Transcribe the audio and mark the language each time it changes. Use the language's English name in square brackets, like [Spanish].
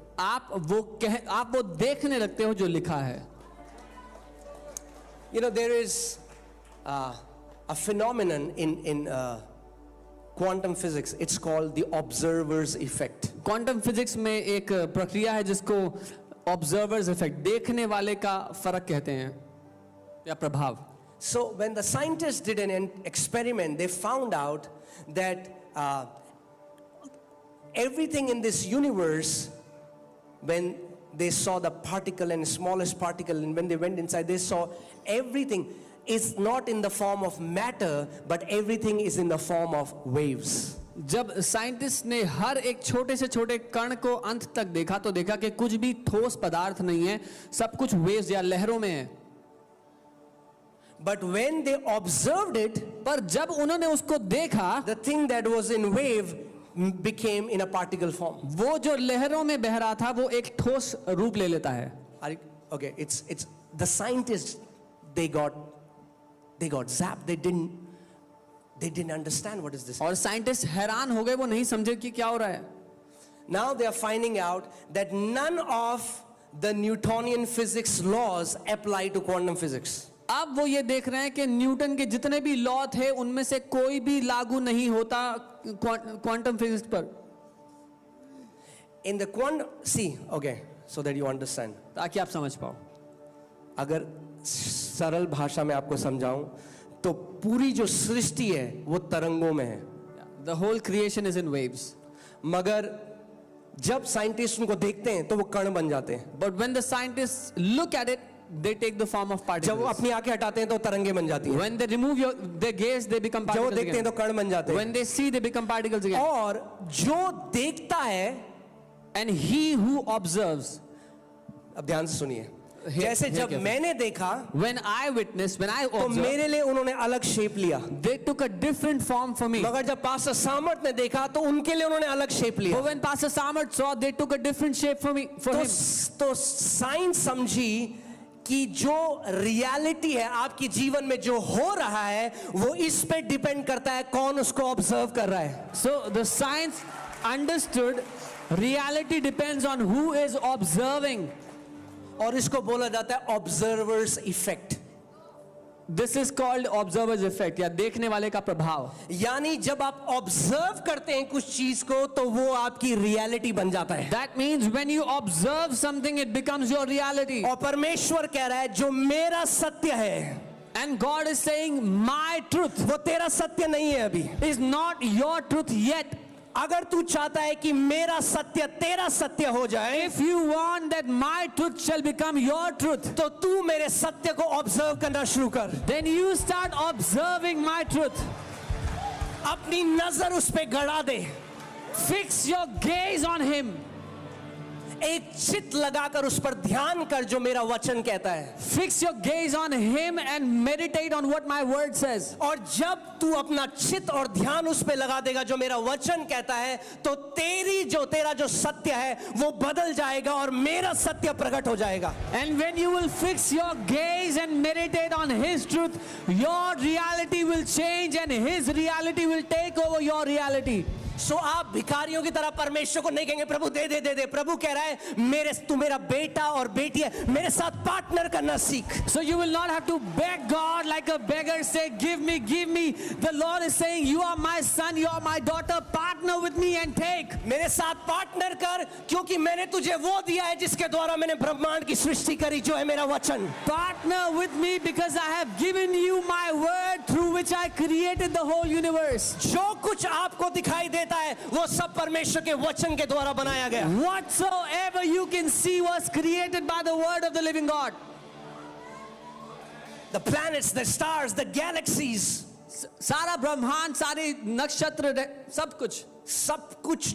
[Hindi] आप वो देखने लगते हो जो लिखा है। [English] You know, there is a phenomenon in quantum physics. It's called the observer's effect. [Hindi] Quantum physics में एक प्रक्रिया है जिसको ऑब्जर्वर्स इफेक्ट, देखने वाले का फर्क कहते हैं या प्रभाव। [English] So when the scientists did an experiment, they found out that everything in this universe, when they saw the particle and smallest particle, and when they went inside, they saw everything is not in the form of matter, but everything is in the form of waves. [Hindi] जब scientist ने हर एक छोटे से छोटे कण को अंत तक देखा तो देखा कि कुछ भी ठोस पदार्थ नहीं है, सब कुछ वेव्स या लहरों में है। [English] But when they observed it, [Hindi] पर जब उन्होंने उसको देखा, [English] the thing that was in wave became in a particle form. [Hindi] वो जो लहरों में बह रहा था वो एक ठोस रूप ले लेता है. [English] Okay, it's the scientists, they got zapped. They didn't understand what is this. [Hindi] और साइंटिस्ट हैरान हो गए, वो नहीं समझे कि क्या हो रहा है. [English] Now they are finding out that none of the Newtonian physics laws apply to quantum physics. [Hindi] अब वो ये देख रहे हैं कि न्यूटन के जितने भी लॉ थे उनमें से कोई भी लागू नहीं होता क्वांटम फिजिक्स पर. [English] In the quantum, see, okay, so that you understand. [Hindi] ताकि आप समझ पाओ. अगर सरल भाषा में आपको समझाऊं तो पूरी जो सृष्टि है वो तरंगों में है. [English] The whole creation is in waves. [Hindi] मगर जब साइंटिस्ट उनको देखते हैं तो वो कण बन जाते हैं. [English] But when the scientists look at it, they take the form of [Hindi] जब वो [English] particles. [Hindi] अपनी आंखें हटाते हैं तो तरंगे बन जाती हैं. [English] When they remove their gaze, they become [Hindi] जब वो [English] particles [Hindi] देखते हैं [English] again. [Hindi] तो कण बन जाते हैं. [English] When they see, they become particles again. [Hindi] और जो देखता है, [English] And he who observes, [Hindi] अब ध्यान से सुनिए, [English] Here- [Hindi] जैसे [English] here [Hindi] जब [English] carefully. [Hindi] मैंने देखा [English] when I witnessed, when I [Hindi] तो [English] observed, [Hindi] मेरे लिए उन्होंने अलग शेप लिया. [English] they took a different form for me. [Hindi] मगर जब पास्टर सामर्थ ने देखा तो उनके लिए उन्होंने अलग शेप लिया. [English] But when Pastor Samarth saw, they took a different shape for me, for him. [Hindi] तो साइंस समझी कि जो रियलिटी है आपकी जीवन में जो हो रहा है वो इस पे डिपेंड करता है कौन उसको ऑब्जर्व कर रहा है. [English] So the science understood reality depends on who is observing. [Hindi] और इसको बोला जाता है observers effect. [English] This is called observer's effect, [Hindi] या देखने वाले का प्रभाव. यानी जब आप ऑब्जर्व करते हैं कुछ चीज को तो वो आपकी रियलिटी बन जाता है. [English] That means when you observe something, it becomes your reality. [Hindi] और परमेश्वर कह रहा है जो मेरा सत्य है [English] And God is saying, my truth [Hindi] वो तेरा सत्य नहीं है अभी. [English] is not your truth yet. [Hindi] अगर तू चाहता है कि मेरा सत्य तेरा सत्य हो जाए [English] If you want that my truth shall become your truth, [Hindi] तो तू मेरे सत्य को ऑब्जर्व करना शुरू कर. [English] then you start observing my truth. [Hindi] अपनी नजर उस पे गड़ा दे. [English] Fix your gaze on him. [Hindi] एक चित लगाकर उस पर ध्यान कर जो मेरा वचन कहता है. [English] Fix your gaze on him and meditate on what my word says. [Hindi] और जब तू अपना चित और ध्यान उस पे लगा देगा जो मेरा वचन कहता है तो तेरा जो सत्य है वो बदल जाएगा और मेरा सत्य प्रकट हो जाएगा. [English] And when you will fix your gaze and meditate on his truth, your reality will change and his reality will take over your reality. [Hindi] सो आप भिखारियों की तरह परमेश्वर को नहीं कहेंगे प्रभु दे दे दे दे. प्रभु कह रहा है तू मेरा बेटा और बेटी है, मेरे साथ पार्टनर करना सीख. [English] So you will not have to beg God like a beggar, say give me, give me. The Lord is saying, you are my son, you are my daughter, partner with me and take. [Hindi] मेरे साथ partner कर क्योंकि मैंने तुझे वो दिया है जिसके द्वारा मैंने ब्रह्मांड की सृष्टि करी जो है मेरा वचन. [English] Partner with me because I have given you my word through which I created the whole universe. [Hindi] जो कुछ आपको दिखाई देता है वो सब परमेश्वर के वचन के द्वारा बनाया गया. [English] Whatsoever you can see was created by the word of the living God. The planets, the stars, the galaxies, [Hindi] सारा ब्रह्मांड, सारे नक्षत्र, सब कुछ